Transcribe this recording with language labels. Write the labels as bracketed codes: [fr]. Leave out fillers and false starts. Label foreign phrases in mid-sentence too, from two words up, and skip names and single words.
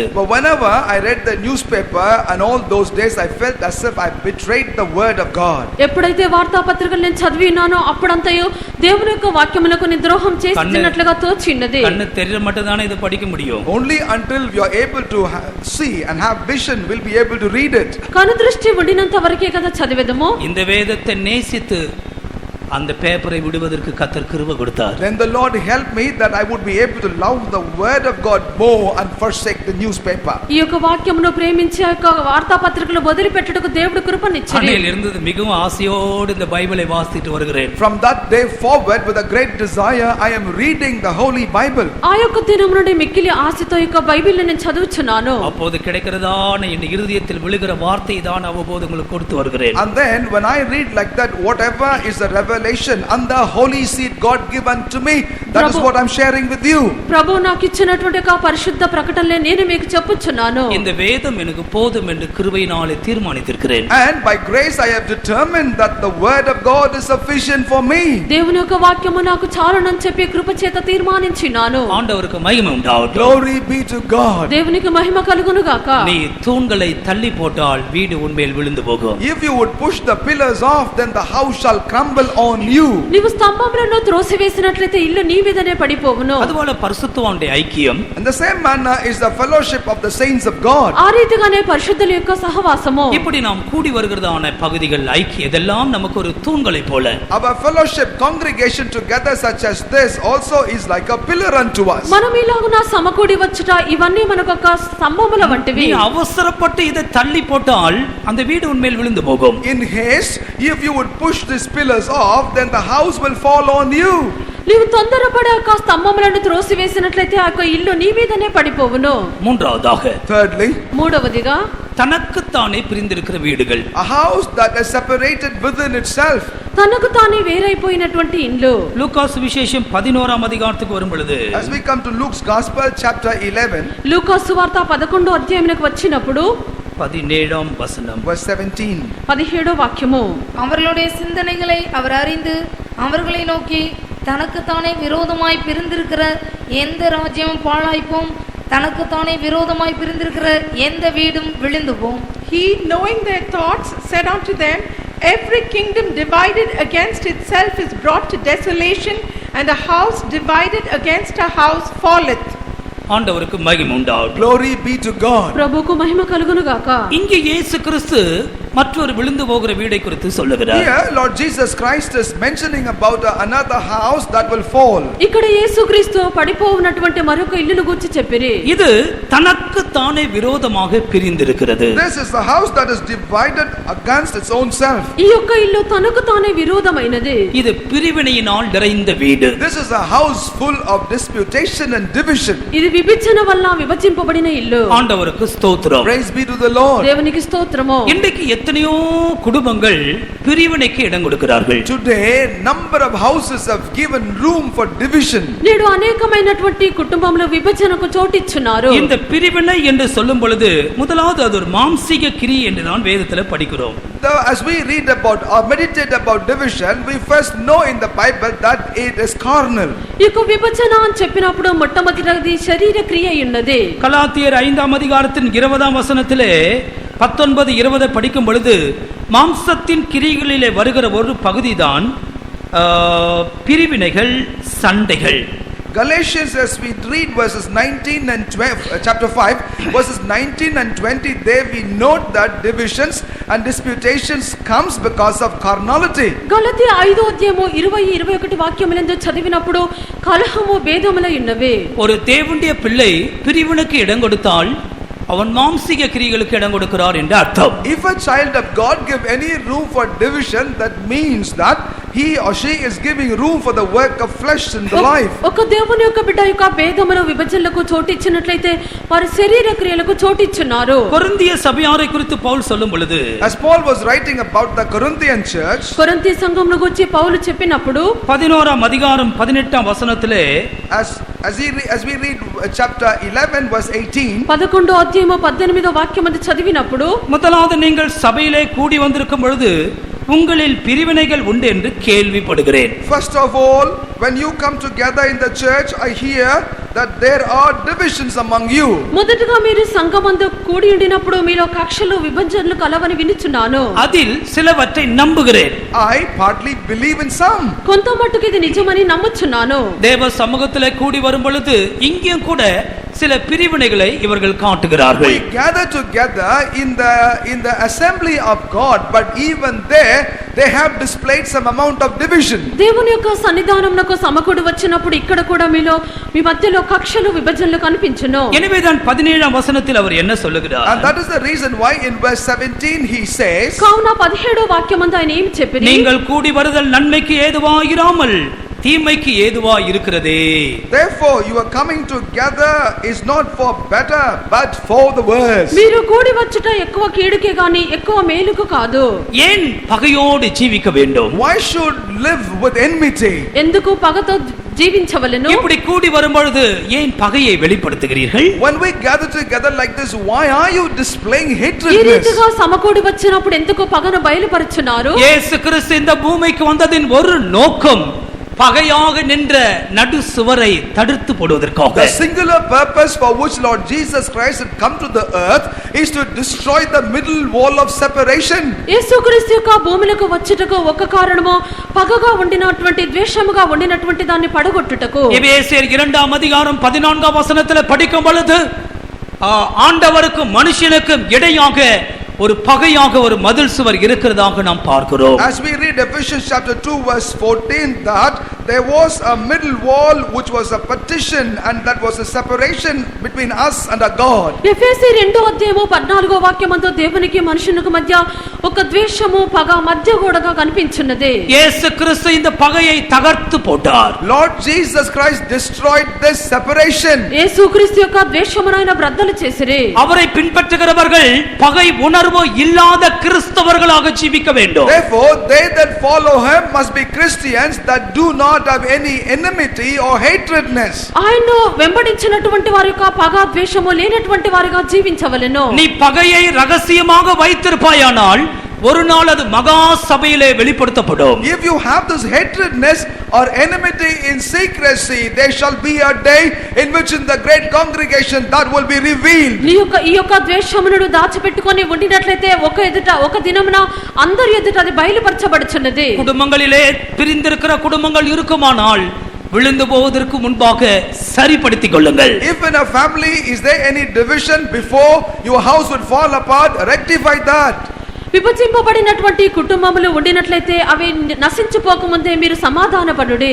[en] But whenever I read the newspaper and all those days, I felt as if I betrayed the word of God. [te] ఎప్పుడైతే వార్తాపత్రికలు నేను చదివినానో అప్పుడంతయు దేవుని యొక్క వాక్యమునకు నేను ద్రోహం చేసినట్లుగా తోచిన్నది. [ta] கண்ணு தெரிய மட்டும்தானே இது படிக்க முடியும். [en] Only until you are able to see and have vision will be able to read it. [te] కను దృష్టి ఉండినంత వరకే కదా చదివేదము. [ta] இந்த வேதத்தை நேசித்து அந்த பேப்பரை விடுவதற்கு கர்த்தர் கிருபை கொடுத்தார். [en] Then the Lord helped me that I would be able to love the word of God more and forsake the newspaper. [te] ఈ యొక్క వాక్యమును ప్రేమించి ఆ యొక్క వార్తాపత్రికలు వదిలిపెట్టుటకు దేవుడు కృపనిచ్చాడు. [ta] அன்னையில் இருந்தது மிகவும் ஆசையோடு இந்த பைபிளை வாசித்து வருகிறேன். [en] From that day forward, with a great desire, I am reading the Holy Bible. [te] ఆ యొక్క దినము నుండి మిక్కిలి ఆశతో యొక్క బైబిల్ని నేను చదువుచున్నాను. [ta] அப்போது கிடைக்கிறதான என் இருதயத்தில் விழுகிற வார்த்தை தான் அவ்வப்போது உங்களுக்கு கொடுத்து வருகிறேன். [en] And then when I read like that, whatever is the revelation and the holy seed God given to me, that is what I'm sharing with you. [te] ప్రభు నాకు ఇచ్చినటువంటి ఒక పరిశుద్ధ ప్రకటనలే నేను మీకు చెప్పుచున్నాను. [ta] இந்த வேதம் எனக்கு போதும் என்று கிருபையினாலே தீர்மானித்திருக்கிறேன். [en] And by grace I have determined that the word of God is sufficient for me. [te] దేవుని యొక్క వాక్యము నాకు చాలునని చెప్పి కృప చేత తీర్మానించినాను. [ta] ஆண்டவருக்கு மகிமை உண்டாகட்டும். [en] Glory be to God. [te] దేవునికి మహిమ కలుగును గాక. [ta] நீ தூண்களை தள்ளி போட்டால் வீடு உன்மேல் விழுந்து போகும். [en] If you would push the pillars off, then the house shall crumble on you. [te] నీవు స్తంభములను త్రోసివేసినట్లయితే ఇల్లు నీ మీదనే పడిపోవును. [ta] அதுபோல பரிசுத்தவானுடைய ஐக்கியம், [en] In the same manner is the fellowship of the saints of God. [te] ఆ రీతిగానే పరిశుద్ధుల యొక్క సహవాసము. [ta] இப்படி நாம் கூடி வருகிறதான பகுதிகள் ஐக்கியம் இதெல்லாம் நமக்கு ஒரு தூண்களை போல. [en] Our fellowship congregation together such as this also is like a pillar unto us. [te] మనం ఇలాగున సమకూడి వచ్చుట ఇవన్నీ మనకు ఒక స్తంభముల [ta] நீ [te] వంటివి. [ta] அவசரப்பட்டு இதை தள்ளி போட்டால் அந்த வீடு உன்மேல் விழுந்து போகும். [en] In haste, if you would push these pillars off, then the house will fall on you. [te] నీవు తొందరపడి ఆ స్తంభములను త్రోసివేసినట్లయితే ఆ యొక్క ఇల్లు నీ మీదనే పడిపోవును. [ta] மூன்றாவதாக, [en] Thirdly, [te] మూడవదిగా [ta] தனக்குத்தானே பிரிந்திருக்கிற வீடுகள். [en] a house that is separated within itself. [te] తనకు తానే వేరైపోయినటువంటి ఇండ్లు. [ta] லூக்காஸ் விசேஷம் 11ஆம் அதிகாரத்துக்கு வரும் பொழுது, [en] As we come to Luke's Gospel, chapter 11, [te] లూకా సువార్త 11వ అధ్యాయమునకు వచ్చినప్పుడు [ta] 17ஆம் வசனம், [en] verse 17. [te] 17వ వాక్యము. [ta] அவர்களுடைய சிந்தனைகளை அவர் அறிந்து அவர்களை நோக்கி, தனக்குத்தானே விரோதமாய் பிரிந்திருக்கிற எந்த ராஜ்யமும் பாழாய்ப்போம், தனக்குத்தானே விரோதமாய் பிரிந்திருக்கிற எந்த வீடும் விழுந்து போம். [en] He, knowing their thoughts, said unto them, Every kingdom divided against itself is brought to desolation, and a house divided against a house falleth. [ta] ஆண்டவருக்கு மகிமை உண்டாகட்டும். [en] Glory be to God. [te] ప్రభువుకు మహిమ కలుగును గాక. [ta] இங்கே இயேசு கிறிஸ்து மற்றொரு விழுந்து போகிற வீடை குறித்து சொல்லுகிறார். [en] Here Lord Jesus Christ is mentioning about another house that will fall. [te] ఇక్కడ యేసుక్రీస్తు పడిపోవునటువంటి మరొక ఇల్లును గురించి చెప్పిరి. [ta] இது தனக்கு தானே விரோதமாக பிரிந்திருக்கிறது. [en] This is the house that is divided against its own self. [te] ఈ యొక్క ఇల్లు తనకు తానే విరోధమైనది. [ta] இது பிரிவினையினால் நிறைந்த வீடு. [en] This is a house full of disputation and division. [te] ఇది విభజన వల్ల విభజింపబడిన ఇల్లు. [ta] ஆண்டவருக்கு ஸ்தோத்திரம். [en] Praise be to the Lord. [te] దేవునికి స్తోత్రము. [ta] இன்றைக்கு எத்தனையோ குடும்பங்கள் பிரிவினைக்கு இடம் கொடுக்கிறார்கள். [en] Today number of houses have given room for division. [te] నేడు అనేకమైనటువంటి కుటుంబంలో విభజనకు చోటిచ్చున్నారు. [ta] இந்த பிரிவினை என்று சொல்லும் பொழுது முதலாவது அது ஒரு மாம்சீக கிரி என்று தான் வேதத்துல படிக்கிறோம். [en] As we read about or meditate about division, we first know in the Bible that it is carnal. [te] ఇక విభజన అని చెప్పినప్పుడు మొట్టమొదటిది శరీర క్రియ ఉన్నది. [ta] கலாத்தியர் 5ஆம் அதிகாரத்தின் 20ஆம் வசனத்திலே 19-20 படிக்கும் பொழுது மாம்சத்தின் கிரிகளிலே வருகிற ஒரு பகுதிதான் பிரிவினைகள், சண்டைகள். [en] Galatians, as we read verses 19 and 12, chapter 5 verses 19 and 20, there we note that divisions and disputations comes because of carnality. [te] గలతీ 5వ అధ్యాయము 20-21 వాక్యములందు చదివినప్పుడు కలహము భేదములై ఉన్నవి. [ta] ஒரு தேவனுடைய பிள்ளை பிரிவினைக்கு இடம் கொடுத்தால் அவன் மாம்சீக கிரியைகளுக்கு இடம் கொடுக்கிறார் என்று அர்த்தம். [en] If a child of God give any room for division, that means that he or she is giving room for the work of flesh in the life. [te] ఒక దేవుని యొక్క బిడ్డ యొక్క భేదముల విభజనలకు చోటిచ్చినట్లయితే వారి శరీర క్రియలకు చోటిచ్చున్నారు. [ta] கொரிந்திய சபையாரை குறித்து పౌలు சொல்லும் பொழுது, [en] As Paul was writing about the Corinthian church, [te] కొరింథీ సంఘమును గురించి పౌలు చెప్పినప్పుడు [ta] 11ஆம் அதிகாரம் 18ஆம் வசனத்திலே [en] as we read chapter 11 verse 18, [te] 11వ అధ్యాయము 18వ వాక్యమందు చదివినప్పుడు, [ta] முதலாவது நீங்கள் சபையிலே கூடி வந்திருக்கும் பொழுது உங்களில் பிரிவினைகள் உண்டு என்று கேள்விப்படுகிறேன். [en] first of all, when you come together in the church, I hear that there are divisions among you. [te] మొదటగా మీరు సంఘమందు కూడి ఉండినప్పుడు మీలో కక్షలు విభజనలు కలవని వినుచున్నాను. [ta] அதில் சிலவற்றை நம்புகிறேன். [en] I partly believe in some. [te] కొంత మట్టుకు ఇది నిజమని నమ్ముచున్నాను. [ta] தேவ சமூகத்திலே கூடி வரும் பொழுது இங்கேயும் கூட சில பிரிவினைகளை இவர்கள் காட்டுகிறார்கள். [en] We gather together in the assembly of God, but even there they have displayed some amount of division. [te] దేవుని యొక్క సన్నిధానమునకు సమకూడి వచ్చినప్పుడు ఇక్కడ కూడా మీలో మీ మధ్యలో కక్షలు విభజనలు కనిపించును. [ta] எனவேதான் 17ஆம் வசனத்தில் அவர் என்ன சொல்லுகிறார்? [en] And that is the reason why in verse 17 he says, [te] కావున 17వ వాక్యమందు ఆయన ఏమి చెప్పిరి? [ta] நீங்கள் கூடி வருதல் நன்மைக்கு ஏதுவாயிராமல் தீமைக்கு ஏதுவாய் இருக்கிறதே. [en] therefore you are coming together is not for better but for the worse. [te] మీరు కూడి వచ్చుట ఎక్కువ కీడుకే గాని ఎక్కువ మేలుకు కాదు. [ta] ஏன் பகையோடு ஜீவிக்க வேண்டும்? [en] Why should live with enmity? [te] ఎందుకు పగతో జీవించవలెను? [ta] இப்படி கூடி வரும்பொழுது ஏன் பகையை வெளிப்படுத்துகிறீர்கள்? [en] When we gather together like this, why are you displaying [te] ఈ [en] hatredness? [te] రీతిగా సమకూడి వచ్చినప్పుడు ఎందుకు పగను బయలుపరుచున్నారు? [ta] இயேசு கிறிஸ்து இந்த பூமிக்கு வந்ததின் ஒரு நோக்கம் பகையாக நின்ற நடு சுவரை தடுத்து போடுவதற்காக. [en] The singular purpose for which Lord Jesus Christ had come to the earth is to destroy the middle wall of separation. [te] యేసుక్రీస్తు యొక్క భూమిలకు వచ్చుటకు ఒక కారణము పగగా ఉండినటువంటి ద్వేషముగా ఉండినటువంటి దాన్ని పడగొట్టుటకు. [ta] எபேசியர் 2ஆம் அதிகாரம் 14ஆம் வசனத்தில் படிக்கும் பொழுது ஆண்டவருக்கும் மனுஷனுக்கும் இடையாக ஒரு பகையாக ஒரு மதில் சுவர் இருக்கிறதாக நாம் பார்க்கிறோம். [en] As we read Ephesians chapter 2 verse 14, that there was a middle wall which was a partition and that was a separation between us and our God. [te] ఎఫెసీ 2వ అధ్యాయము 14వ వాక్యమందు దేవునికి మనుషునికి మధ్య ఒక ద్వేషము పగ మధ్య గోడగా కనిపించున్నది. [ta] இயேசு கிறிஸ்து இந்த பகையை தகர்த்து போட்டார். [en] Lord Jesus Christ destroyed this separation. [te] యేసుక్రీస్తు యొక్క ద్వేషమును ఆయన బ్రద్దలు చేసిరి. [ta] அவரை பின்பற்றுகிறவர்கள் பகை உணர்வு இல்லாத கிறிஸ்தவர்களாக ஜீவிக்க வேண்டும். [en] Therefore they that follow him must be Christians that do not have any enmity or hatredness. [te] ఆయన వెంబడించినటువంటి వారి యొక్క పగ ద్వేషము లేనటువంటి వారిగా జీవించవలెను. [ta] நீ பகையை ரகசியமாக வைத்திருப்பாயானால் ஒரு நாள் அது மகா சபையிலே வெளிப்படுத்தப்படும். [en] If you have this hatredness or enmity in secrecy, there shall be a day in which in the great congregation that will be revealed. [te] ఈ యొక్క ద్వేషమును దాచిపెట్టుకొని ఉండినట్లయితే ఒక దినమున అందరి ఎదుట అది బయలుపరచబడుచున్నది. [ta] குடும்பங்களிலே பிரிந்திருக்கிற குடும்பங்கள் இருக்குமானால் விழுந்து போவதற்கு முன்பாக சரிப்படுத்திக் கொள்ளுங்கள். [en] If in a family is there any division before your house would fall apart, rectify that. [te] విభజింపబడినటువంటి కుటుంబములు ఉండినట్లయితే అవి నశించిపోకముందే మీరు సమాధానపడుడి.